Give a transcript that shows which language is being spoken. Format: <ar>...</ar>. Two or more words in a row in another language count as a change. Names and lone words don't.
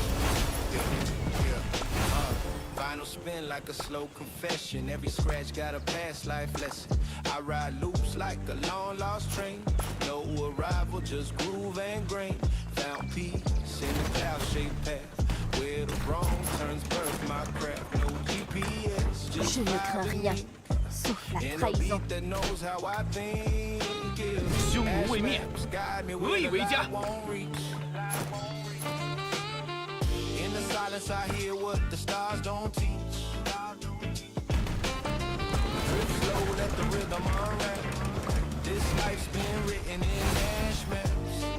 <en>Vinyl spin like a slow confession. Every scratch got a past life lesson. I ride loops like a long lost train. No arrival, just groove and grain. Found peace in the cloud-shaped path. Where the wrong turns birth my craft. No GPS, just</en> <fr>Je ne crains rien, sauf la trahison.</fr> <zh>匈奴未灭，何以为家？</zh> <en>In the silence I hear what the stars don't teach. Drift slow, let the rhythm unwrap. This life's been written in ash maps.</en>